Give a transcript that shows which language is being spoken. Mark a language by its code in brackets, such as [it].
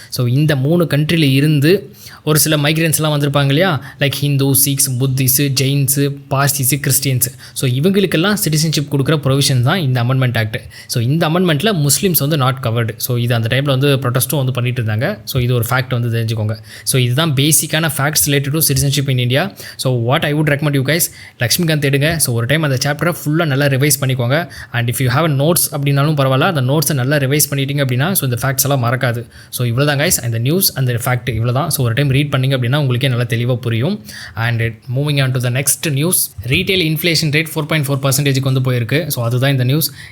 [ta] So இந்த 3 கண்ட்ரியில் இருந்து ஒரு சில மைக்ரன்ஸ்லாம் வந்திருப்பாங்க இல்லையா, like Hindu, six, புத்திஸு, ஜெயின்ஸு, பார்சிஸு, Christians. So இவங்களுக்கெல்லாம் சிட்டிசன்ஷிப் கொடுக்குற ப்ரொவிஷன் தான் இந்த அமெண்ட்மெண்ட் ஆக்ட். ஸோ இந்த அமெண்ட்மெண்ட்டில் முஸ்லீம்ஸ் வந்து நாட் கவர்டு. ஸோ இது அந்த டைமில் வந்து ப்ரொட்டஸ்ட்டும் வந்து பண்ணிட்டு இருந்தாங்க. ஸோ இது ஒரு ஃபேக்ட் வந்து தெரிஞ்சுக்கோங்க. ஸோ இதுதான் பேசிக்கான [en] facts related to citizenship in India. So what I would recommend you guys, [ta] Laxmikanth எடுங்க. ஸோ ஒரு டைம் அந்த சாப்டரை ஃபுல்லாக நல்லா ரிவைஸ் பண்ணிக்கோங்க. [en] and if you have notes [ta] அப்படின்னாலும் பரவாயில்ல, அந்த நோட்ஸை நல்லா ரிவைஸ் பண்ணிட்டீங்க அப்படின்னா ஸோ இந்த ஃபேக்ட்ஸ் எல்லாம் மறக்காது. ஸோ இவ்வளோ தான் கைஸ், அந்த நியூஸ் அந்த ஃபேக்ட் இவ்வளோ தான். ஸோ ஒரு டைம் ரீட் பண்ணிங்க அப்படின்னா உங்களுக்கே நல்லா தெளிவாக புரியும். [en] and moving on to the next news, retail inflation rate 4.4% [ta] வந்து போயிருக்கு. ஸோ அதுதான் இந்த நியூஸ்.